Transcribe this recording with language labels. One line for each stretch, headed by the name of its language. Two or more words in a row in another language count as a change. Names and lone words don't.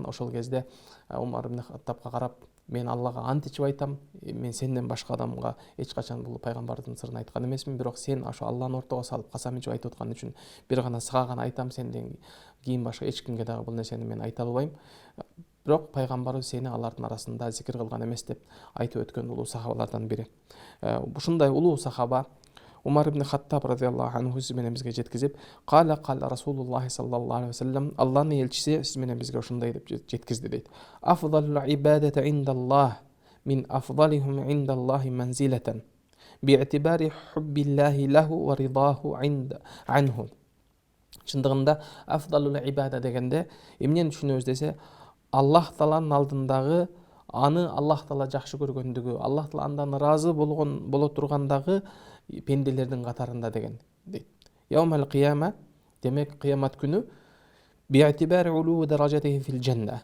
Kyrgyz: Ошол кезде Умар ибн Хаттабка карап, мен Аллага ант ичип айтам, мен сенден башка адамга эч качан бул пайгамбардын сырын айткан эмесмин, бирок сен ошо Алланы ортого салып касам ичип айтып аткан үчүн бир гана сага гана айтам, сенден кийин башка эч кимге дагы бул нерсени мен айта албайм. Бирок пайгамбарыбыз сени алардын арасында зикир кылган эмес деп айтып өткөн улуу сахабалардан бири. Ушундай улуу сахаба Умар ибн Хаттаб
Arabic: رضي الله عنه
Kyrgyz: сиз менен бизге жеткизип,
Arabic: قال رسول الله صلى الله عليه وسلم,
Kyrgyz: Алланын элчиси сиз менен бизге ушундай деп жеткизди дейт.
Arabic: أفضل العبادة عند الله من أفضلهم عند الله منزلة باعتبار حب الله له ورضاه عنه.
Kyrgyz: Чындыгында
Arabic: أفضل العبادة
Kyrgyz: дегенде эмнени түшүнөбүз десе, Аллах Тааланын алдындагы аны Аллах Таала жакшы көргөндүгү, Аллах Таала андан ыраазы боло тургандагы пенделердин катарында деген дейт.
Arabic: يوم القيامة,
Kyrgyz: демек кыямат күнү би'тибари улуу
Arabic: درجاته في الجنة.